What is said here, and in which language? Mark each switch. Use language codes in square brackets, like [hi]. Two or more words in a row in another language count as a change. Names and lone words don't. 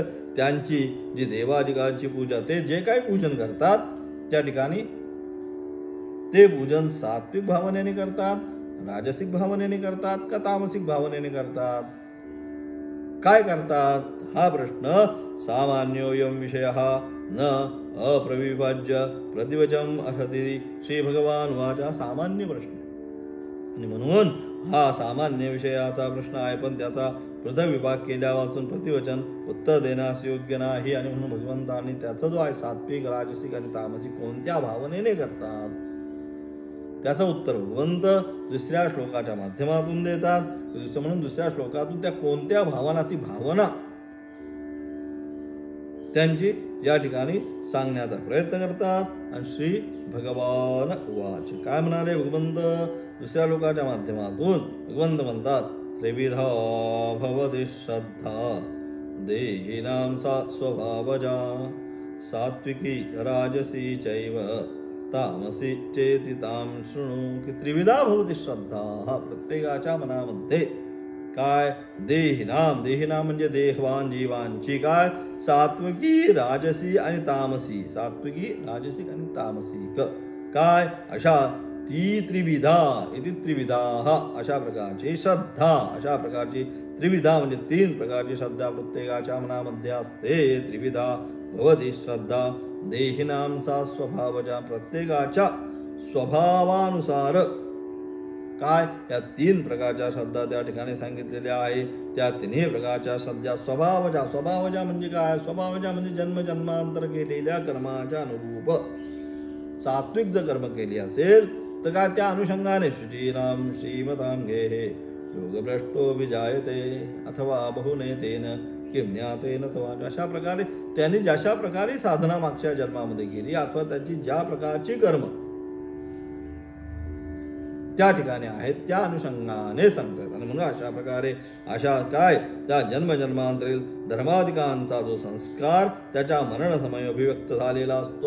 [mr] त्यांची जी देवादिकांची पूजा ते जे काही पूजन करतात त्या ठिकाणी ते पूजन सात्विक भावनेने करतात, राजसिक भावनेने करतात का तामसिक भावनेने करतात, काय करतात हा प्रश्न [sa] सामान्योयम विषयः न अप्रविभाज्य प्रतिवचम अर्हति [mr] श्री भगवान वाचा. सामान्य प्रश्न आणि म्हणून हा सामान्य विषयाचा प्रश्न आहे, पण त्याचा पृथक विभाग केल्या वाचून प्रतिवचन उत्तर देण्यास योग्य नाही. आणि म्हणून भगवंतांनी त्याचा जो आहे सात्विक राजसिक आणि तामसिक कोणत्या भावनेने करतात त्याचं उत्तर भगवंत दुसऱ्या श्लोकाच्या माध्यमातून देतात. म्हणून दुसऱ्या श्लोकातून त्या कोणत्या भावना, ती भावना त्यांची या ठिकाणी सांगण्याचा प्रयत्न करतात. आणि [sa] श्री भगवान उवाच, [mr] काय म्हणाले भगवंत दुसऱ्या लोकाच्या माध्यमातून? भगवंत म्हणतात [sa] त्रिविधा भवति श्रद्धा देहिनां सा स्वभावजा सात्विकी राजसी चैव तामसी चेति ताम शृणु की त्रिविधा भवती श्रद्धा. [mr] प्रत्येकाच्या मनामध्ये काय देहिनाम म्हणजे देहवान जीवांची काय सात्विकी राजसी आणि तामसी, सात्विकी राजसिक आणि तामसिक काय अशा ती त्रिविधा इति त्रिविधा अशा प्रकारची श्रद्धा, अशा प्रकारची त्रिविधा म्हणजे 3 प्रकारची श्रद्धा प्रत्येकाच्या मनामध्ये असते. [sa] त्रिविधा भवती श्रद्धा देहिनांचा स्वभावजा, [mr] प्रत्येकाच्या स्वभावानुसार काय या 3 प्रकारच्या श्रद्धा त्या ठिकाणी सांगितलेल्या आहे. त्या 3 प्रकारच्या श्रद्धा स्वभावजा म्हणजे काय, स्वभावजा म्हणजे जन्मांतर केलेल्या कर्माच्या अनुरूप. सात्विक जर कर्म केली असेल तर काय त्या अनुषंगाने [sa] शुचीनाम श्रीमतां गेहे योगभ्रष्टो विजायते अथवा बहुनेतेन किं ज्ञातेन तवा. [mr] अशा प्रकारे त्यांनी जशा प्रकारे साधना मागच्या जन्मामध्ये केली अथवा त्याची ज्या प्रकारची कर्म त्या ठिकाणी आहेत त्या अनुषंगाने सांगतात. आणि म्हणून अशा प्रकारे अशा काय त्या जन्मजन्मांतरील धर्माधिकांचा जो संस्कार त्याच्या मरणसमयी अभिव्यक्त झालेला असतो.